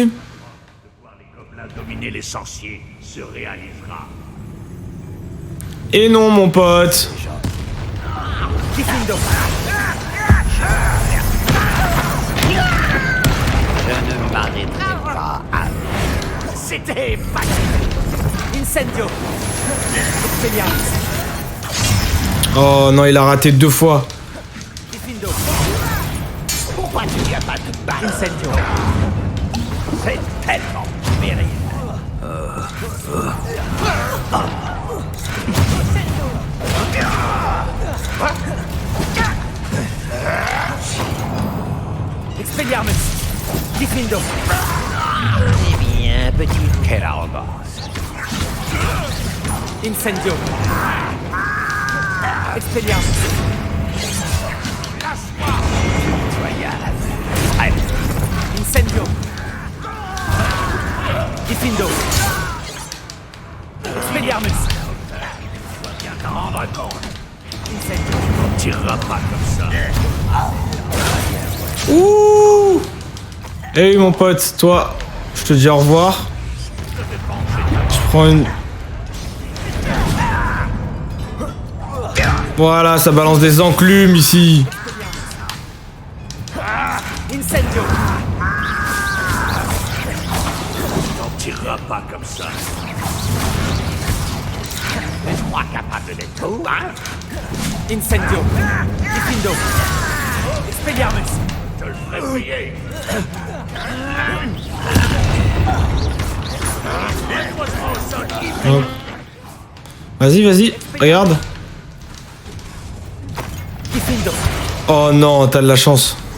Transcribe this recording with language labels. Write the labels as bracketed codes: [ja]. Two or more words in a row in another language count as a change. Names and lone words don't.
[fr] De voir les gobelins dominer les sorciers se réalisera. Et non, mon pote. Kifindo. Je ne m'arrêterai pas à... C'était facile. Incendio. Expelliarmus. Oh non, il a raté 2 fois. Kifindo. Pourquoi tu n'y as pas de balle? Incendio. C'est tellement périlleux. Expelliarmus. Kifindo. Eh bien, petit... Quelle arrogance. Incendio. Expelliarmus. Allez, Incendio. Kifindo. Expelliarmus. viens t'en rendre compte. Incendio. On ne tirera pas comme ça. Ouh. Hey mon pote, toi, je te dis au revoir. Je prends une... Voilà, ça balance des enclumes ici. Incendio. On ne tirera pas comme ça. Je crois capable d'être tout, hein? Incendio. Kifindo. Expelliarmus. Je le ferai briller. Hop. Vas-y, vas-y, regarde. Kifindo. Oh non, t'as de la chance.